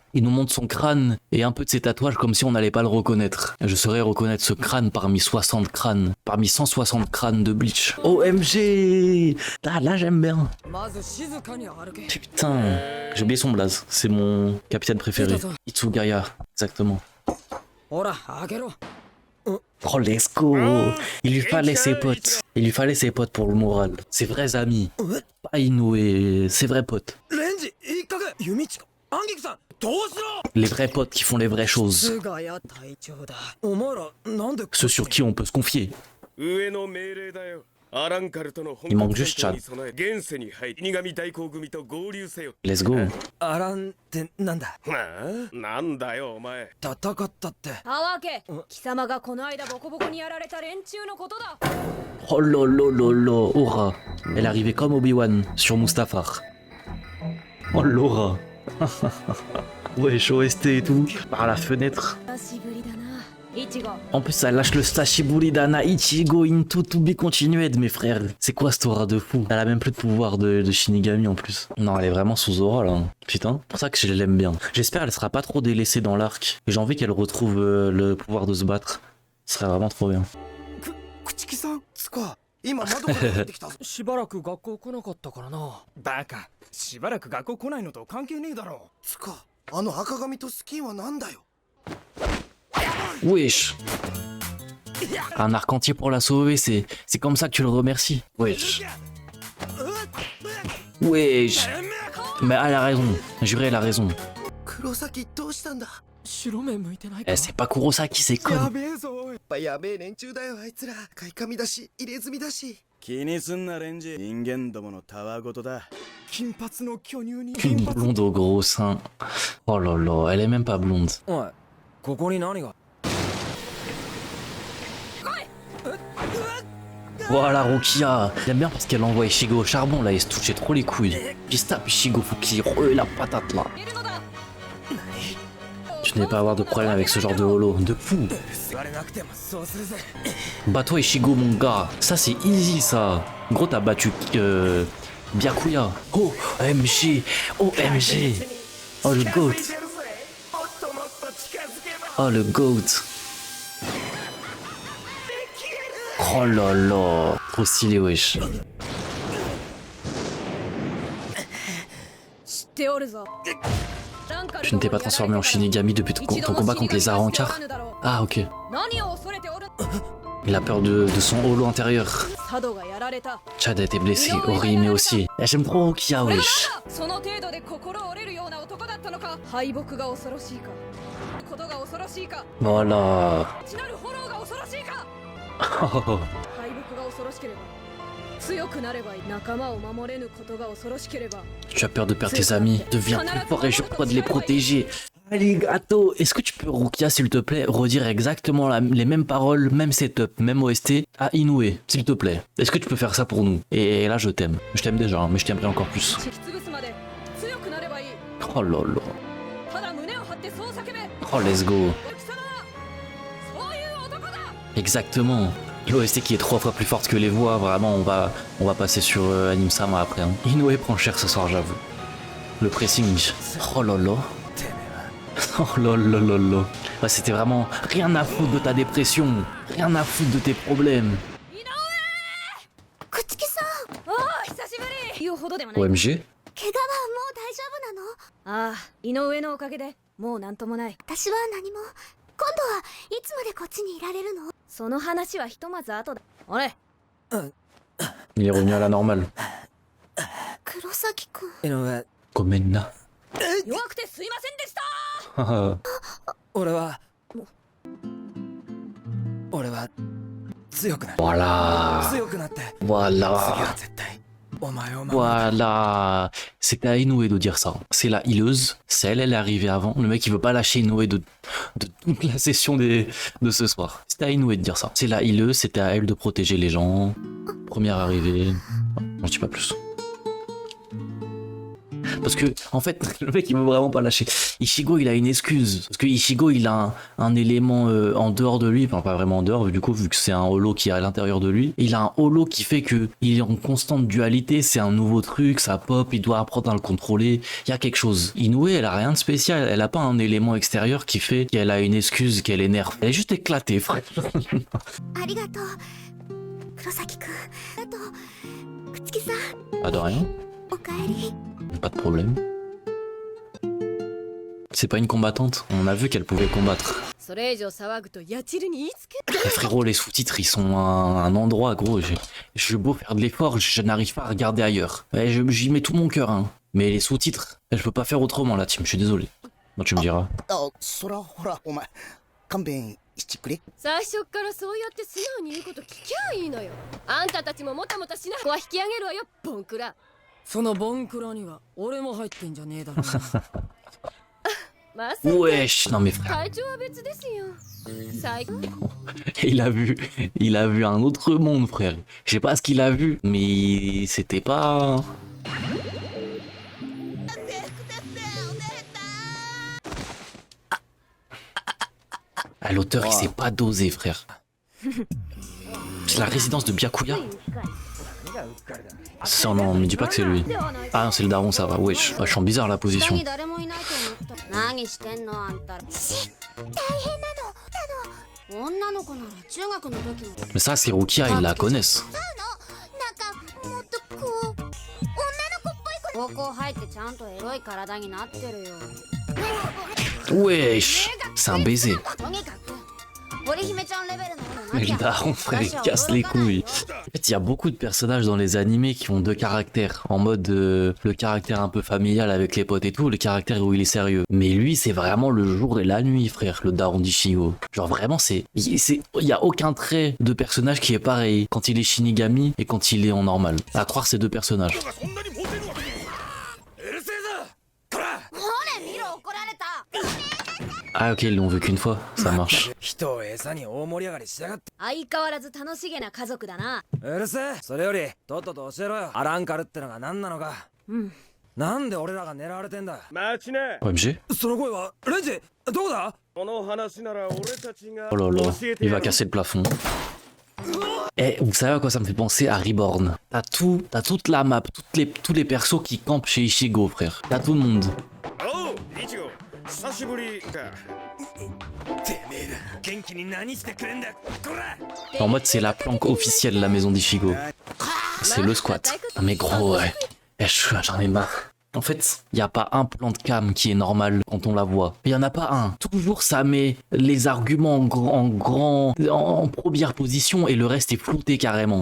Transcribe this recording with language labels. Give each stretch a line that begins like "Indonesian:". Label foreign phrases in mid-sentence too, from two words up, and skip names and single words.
French: Il nous montre son crâne et un peu de ses tatouages comme si on n'allait pas le reconnaître. Je saurais reconnaître ce crâne parmi 60 crânes, parmi 160 crânes de Bleach. OMG! Ah, là j'aime bien. Putain, j'ai oublié son blaze, c'est mon capitaine préféré. Itsugaya, exactement.
English: Oh, let's go!
French: Il lui fallait ses potes. Il lui fallait ses potes pour le moral. Ses vrais amis. Pas Inoue, ses vrais potes. Les vrais potes qui font les vraies choses. Ceux sur qui on peut se confier. Il manque juste Chan.
English: Let's go.
French: Oh lolo, Aura. Elle arrivait comme Obi-Wan sur Mustafar. Oh Laura. Wesh, OST et tout. Par la fenêtre. En plus, ça lâche le
Japanese: Stashiburi Dana
French: Ichigo into
English: to be continued,
French: mes frères. C'est quoi cette aura de fou? Elle a même plus de pouvoir de Shinigami en plus. Non, elle est vraiment sous aura là. Putain, c'est pour ça que je l'aime bien. J'espère qu'elle sera pas trop délaissée dans l'arc. J'ai envie qu'elle retrouve le pouvoir de se battre. Ce serait vraiment trop bien.
Japanese: しばらく学校来なかったからな。バカ、しばらく学校来ないのと関係ねえだろ。つか、あの赤髪とスキンはなんだよ。
French: Wesh. Un arc entier pour la sauver, c'est comme ça que tu le remercies. Wesh. Wesh. Mais elle a raison. Juré, elle a raison.
Japanese: 黒崎どうしたんだ。白目向いてないか
French: Eh, c'est pas Kurosaki, c'est
Japanese: や
French: con.
Japanese: べえぞおい。やっぱやべえ連中だよあいつら。買い髪だし入れ墨だし。気にすんなレンジ、人間どものたわごとだ。金髪の巨乳に
French: Une blonde au gros sein. Oh là là, elle est même pas blonde.
Japanese: おい、ここに何が。
French: Voilà, Rukia. J'aime bien parce qu'elle envoie Ishigo au charbon, là, il se touchait trop les couilles. Puis se tape Ishigo, faut qu'il roule la patate, là. Tu n'es pas à avoir de problème avec ce genre de holo, de fou.
Japanese: 座れなくてもそうするぜ。
French: Bats-toi Ishigo, mon gars. Ça, c'est easy, ça. Gros, t'as battu Byakuya. Oh, OMG. OMG. Oh, le GOAT. Oh, le GOAT. Oh là là. Trop stylé, wesh.
Japanese: 知っておるぞ。
French: Tu ne t'es pas transformé en Shinigami depuis ton combat contre les Arankar? Ah, ok.
Japanese: 何を恐れておる。
French: Il a peur de son holo intérieur.
Japanese: 佐渡がやられた。
French: Chad a été blessé, Orihime aussi. Eh, j'aime trop Rukia, wesh.
Japanese: その程度で心折れるような男だったのか。敗北が恐ろしいか。ことが恐ろしいか。
French: Voilà.
Japanese: 血なる炎が恐ろしいか。 Oh, 敗北が恐ろしければ。強くなればいい。仲間を守れぬことが恐ろしければ。
French: tu as peur de perdre tes amis. Deviens plus fort et jure-toi de les protéger. Arigato. Est-ce que tu peux, Rukia, s'il te plaît, redire exactement les mêmes paroles, même setup, même OST à Inoue, s'il te plaît? Est-ce que tu peux faire ça pour nous? Et là, je t'aime. Je t'aime déjà, hein, mais je t'aimerais encore plus.
Japanese: 突き潰すまで強くなればいい。
French: Oh là là.
Japanese: ただ胸を張ってそう叫べ。
English: Oh, let's go.
Japanese: 貴様はそういう男だ。
French: Exactement. L'OST qui est 3 fois plus forte que les voix, vraiment on va passer sur Anime Sama après. Hein. Inoue prend cher ce soir, j'avoue. Le pressing. Oh là là. Oh là là là là. Ouais, c'était vraiment rien à foutre de ta dépression, rien à foutre de tes problèmes.
Japanese: くつきさん。おお、久しぶり。言うほどでもない。 OMG? 怪我はもう大丈夫なの？ああ、井上のおかげでもうなんともない。私は何も。今度はいつまでこっちにいられるの？その話はひとまず後だ。あれ、
French: Il est revenu à la normale.
Japanese: 黒崎くん。井上、 Gomenna. 弱くてすいませんでした。俺は強くなる。
French: Voilà.
Japanese: 強くなって。
French: Voilà.
Japanese: 絶対お前を守る。
French: Voilà. C'était à Inoue de dire ça. C'est la hileuse. C'est elle est arrivée avant. Le mec il veut pas lâcher Inoue de toute la session de ce soir. C'était à Inoue de dire ça. C'est la hileuse, c'était à elle de protéger les gens. Première arrivée. Je dis pas plus. Parce que, en fait, le mec il veut vraiment pas lâcher. Ishigo il a une excuse. Parce que Ishigo il a un élément en dehors de lui. Enfin, pas vraiment en dehors, du coup, vu que c'est un holo qui est à l'intérieur de lui. Il a un holo qui fait que il est en constante dualité. C'est un nouveau truc, ça pop, il doit apprendre à le contrôler. Il y a quelque chose. Inoue, elle a rien de spécial. Elle a pas un élément extérieur qui fait qu'elle a une excuse, qu'elle est nerveuse. Elle est juste éclatée, frère.
Japanese: ありがとう。黒崎くん。あと、くつきさん、
French: Pas de rien.
Japanese: おかえり。
French: Pas de problème. C'est pas une combattante. On a vu qu'elle pouvait combattre.
Japanese: それ以上騒ぐとやちるに言いつけ。
French: Eh, frérot, les sous-titres, ils sont à un endroit, gros. Je beau faire de l'effort, je n'arrive pas à regarder ailleurs. Ouais, j'y mets tout mon cœur, hein. Mais les sous-titres, je peux pas faire autrement, là, team. Je suis désolé. Bon, tu me diras.
Japanese: あ、そらほらお前勘弁してくれ。最初っからそうやって素直に言うこと聞きゃいいのよ。あんたたちももたもたしない。ここは引き上げるわよ、ボンクラ。そのボンクラには俺も入ってんじゃねえだろうな。まさか
French: Wesh, non mais frère.
Japanese: 体調は別ですよ。最高。
French: Il a vu un autre monde, frère. Je sais pas ce qu'il a vu, mais c'était pas... Ah, l'auteur, il s'est pas dosé, frère. C'est la résidence de Byakuya. Ça, non, me dis pas que c'est lui. Ah non, c'est le daron, ça va. Wesh, je sens bizarre la position.
Japanese: 下に誰もいないと思った。何してんのあんた。大変なの。女の子なら中学の時も。
French: Mais ça, c'est Rukia, ils la connaissent.
Japanese: なんかもっとこう女の子っぽい子。高校入ってちゃんとエロい体になってるよ。何
French: Wesh, c'est un baiser.
Japanese: とにかく織姫ちゃんレベルの
French: Mais le daron, frère, il casse les couilles. En fait, il y a beaucoup de personnages dans les animés qui ont deux caractères. En mode le caractère un peu familial avec les potes et tout, le caractère où il est sérieux. Mais lui, c'est vraiment le jour et la nuit, frère, le daron d'Ichigo. Genre vraiment, il y a aucun trait de personnage qui est pareil quand il est Shinigami et quand il est en normal. À croire ces deux personnages.
Japanese: ほれ見ろ怒られた
French: Ah ok, ils l'ont vu qu'une fois, ça marche.
Japanese: 人を餌に大盛り上がりしやがって。相変わらず楽しげな家族だな。うるせえ。それよりとっとと教えろよ。アランカルってのが何なのか。なんで俺らが狙われてんだ。待ちな。 OMG? その声はレンジどこだ。この話なら俺たちが
French: Oh là là,
Japanese: 教えて
French: il
Japanese: や
French: va
Japanese: る。
French: casser le plafond. Eh, vous savez à quoi ça me fait penser? À Reborn. T'as toute la map, tous les persos qui campent chez Ichigo, frère. T'as tout le monde.
Japanese: おう、イチゴ。久しぶりか。てめえら元気に何してくれんだ。こら。
French: En mode, c'est la planque officielle de la maison d'Ichigo. C'est le squat. Ah, mais gros, ouais. Eh, j'en ai marre. En fait, il n'y a pas un plan de cam qui est normal quand on la voit. Il n'y en a pas un. Toujours, ça met les arguments en première position et le reste est flouté carrément.